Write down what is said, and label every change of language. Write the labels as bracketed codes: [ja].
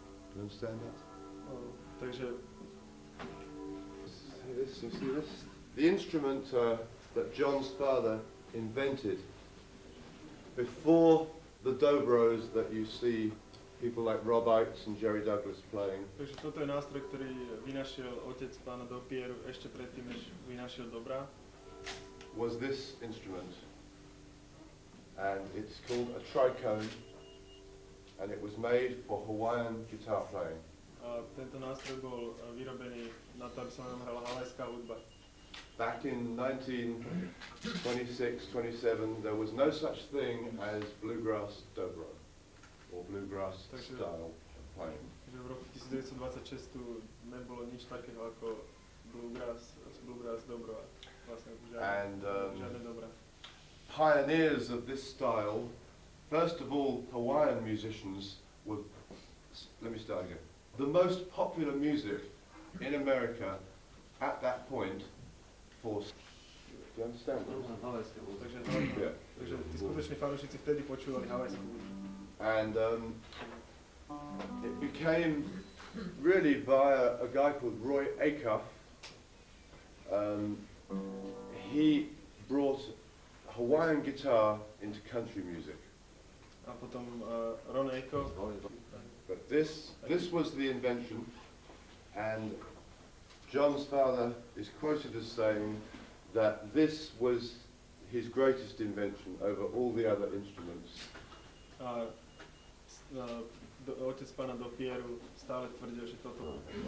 [en] Do you understand that? [sk] Takže [en] you see this? The instrument that John's father invented before the dobros that you see people like Rob Oates and Jerry Douglas playing. [sk] Takže toto je nástroj, ktorý vynašiel otec pána Dopieru ešte predtým, než vynašiel dobrá. [en] Was this instrument, and it's called a tricone, and it was made for Hawaiian guitar playing. [sk] A tento nástroj bol vyrobený na to, aby sa na ňom hrala havajská hudba. [en] Back in 1926, 27, there was no such thing as bluegrass dobro, or bluegrass style of playing. [sk] V roku 1926 tu nebolo nič takého ako bluegrass dobro. Vlastne žiadne dobrá. [en] Pioneers of this style, first of all, Hawaiian musicians were, let me start again. The most popular music in America at that point do you understand this? [sk] Takže tí skutoční fanúšici vtedy počúvali havajskú hudbu. [en] And it became really via a guy called Roy Acuff. He brought Hawaiian guitar into country music. [sk] A potom Ron Acuff. [en] But this was the invention, and John's father is quoted as saying that this was his greatest invention over all the other instruments. [sk] Otec pána Dopieru stále tvrdil, že toto.